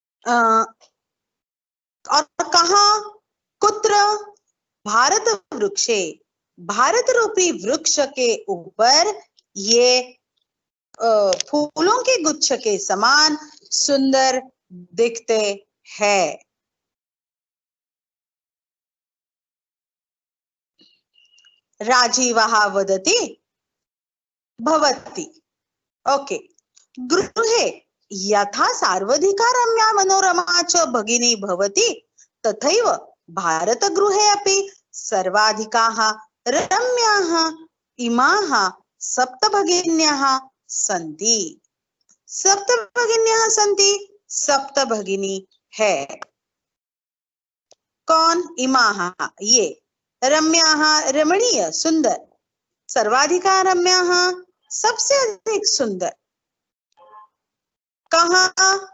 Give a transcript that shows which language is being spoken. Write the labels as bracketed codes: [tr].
[hi] और कहा? [sa] कुत्र? भारत वृक्षे, [hi] भारत रूपी वृक्ष के ऊपर ये फूलों के गुच्छ के समान सुंदर दिखते हैं। [sa] राजीवः वदति भवति, ओके, गृहे यथा सार्वधिका रम्या मनोरमा च भगिनी भवति, तथैव भारतगृहे अपि सर्वाधिकाः रम्याः इमाः सप्तभगिन्यः सन्ति। सप्तभगिन्यः सन्ति, [hi] सप्तभगिनी है। कौन? [sa] इमाः, [hi] ये, [sa] रम्याः [hi] रमणीय सुंदर, [sa] सर्वाधिका रम्याः [hi] सबसे अधिक सुंदर। कहाँ?